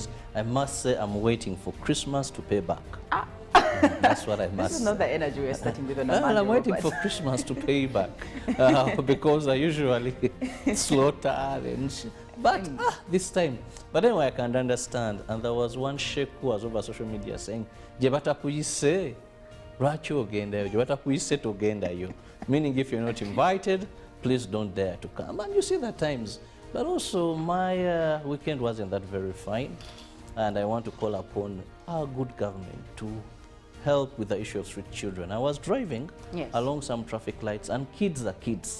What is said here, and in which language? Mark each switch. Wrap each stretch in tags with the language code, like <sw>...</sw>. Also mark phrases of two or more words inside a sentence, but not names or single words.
<en>I must say I'm waiting for Christmas to pay back. That's what I must This is not the energy we're starting with on a Monday, I'm waiting Robert. for Christmas to pay back because I usually slaughter and but this time. But anyway, I can understand. And there was one sheikh who was over social media saying,</en> <lg>"Jebata kuyise, racho ogenda, jebata kuyise to ogenda yo."</lg> <en>Meaning, if you're not invited, please don't dare to come. And you see that times. But also, my weekend wasn't that very fine, and I want to call upon our good government to help with the issue of street children. I was driving along some traffic lights, and kids are kids.</en>